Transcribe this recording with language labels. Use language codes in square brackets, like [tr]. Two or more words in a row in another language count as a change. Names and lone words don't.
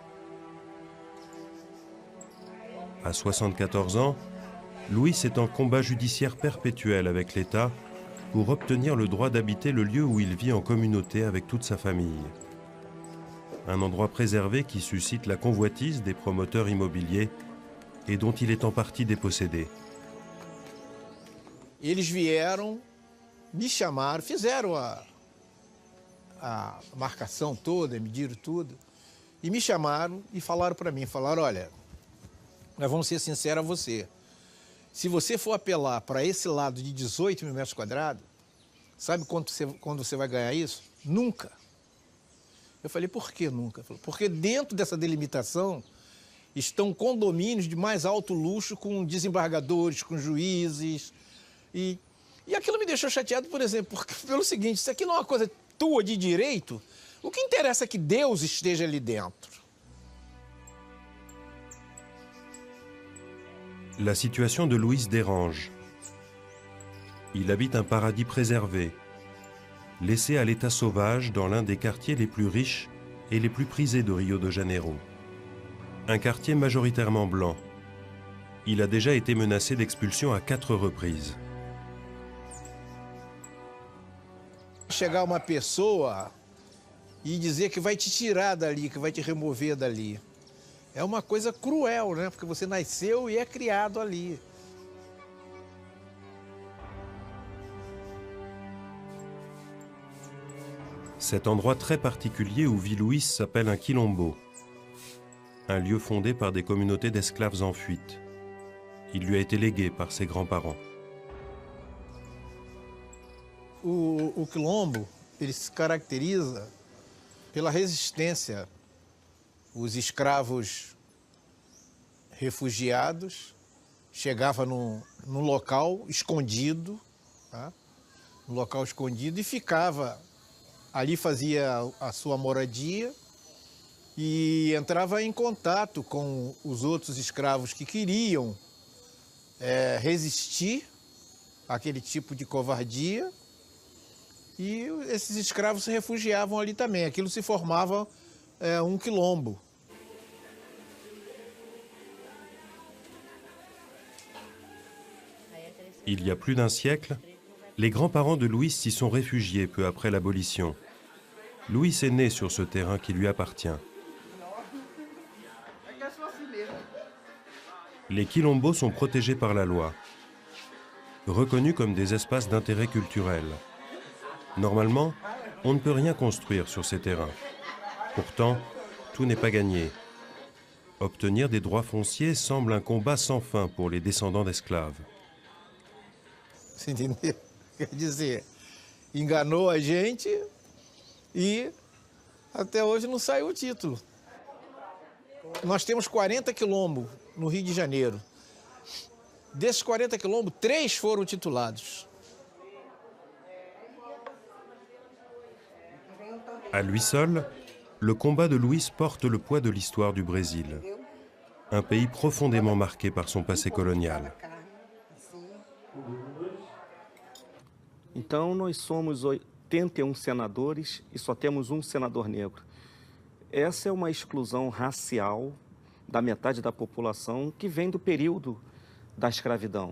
[fr] À 74 ans, Luis est en combat judiciaire perpétuel avec l'État pour obtenir le droit d'habiter le lieu où il vit en communauté avec toute sa famille. Un endroit préservé qui suscite la convoitise des promoteurs immobiliers et dont il est en partie dépossédé. [pt] Eles vieram, me chamaram, fizeram a marcação toda, mediram tudo, e me chamaram e falaram para mim, falaram, olha, nós vamos ser sinceros a você, se você for apelar para esse lado de 18 mil metros quadrados, sabe quando você vai ganhar isso? Nunca. Eu falei, por que nunca? Porque dentro dessa delimitação estão condomínios de mais alto luxo com desembargadores, com juízes, e aquilo me deixou chateado, por exemplo, pelo seguinte, isso aqui não é uma coisa tua de direito, o que interessa é que Deus esteja ali dentro. [fr] La situation de Luis dérange. Il habite un paradis préservé, laissé à l'état sauvage dans l'un des quartiers les plus riches et les plus prisés de Rio de Janeiro. Un quartier majoritairement blanc. Il a déjà été menacé d'expulsion à 4 reprises. [pt] Chegar uma pessoa e dizer que vai te tirar dali, que vai te remover dali. É uma coisa cruel, né? Porque você nasceu e é criado ali. [fr] Cet endroit très particulier où vit Luis s'appelle un quilombo, un lieu fondé par des communautés d'esclaves en fuite. Il lui a été légué par ses grands-parents. [pt] O quilombo, ele se caracteriza pela resistência. Os escravos refugiados chegavam num local escondido, tá? Um local escondido e ficava ali, fazia a sua moradia e entrava em contato com os outros escravos que queriam resistir àquele tipo de covardia, e esses escravos se refugiavam ali também. Aquilo se formava um quilombo. [fr] Il y a plus d'un siècle, les grands-parents de Luis s'y sont réfugiés peu après l'abolition. Luis est né sur ce terrain qui lui appartient. Les quilombos sont protégés par la loi, reconnus comme des espaces d'intérêt culturel. Normalement, on ne peut rien construire sur ces terrains. Pourtant, tout n'est pas gagné. Obtenir des droits fonciers semble un combat sans fin pour les descendants d'esclaves. [pt] Você entendeu? Quer dizer, enganou a gente e até hoje não saiu o título. Nós temos 40 quilombos no Rio de Janeiro. Desses 40 quilombos, 3 foram titulados. [fr] À lui seul, le combat de Luis porte le poids de l'histoire du Brésil. un pays profondément marqué par son passé colonial. [pt] Então, nós somos 81 senadores e só temos um senador negro. Essa é uma exclusão racial da metade da população que vem do período da escravidão.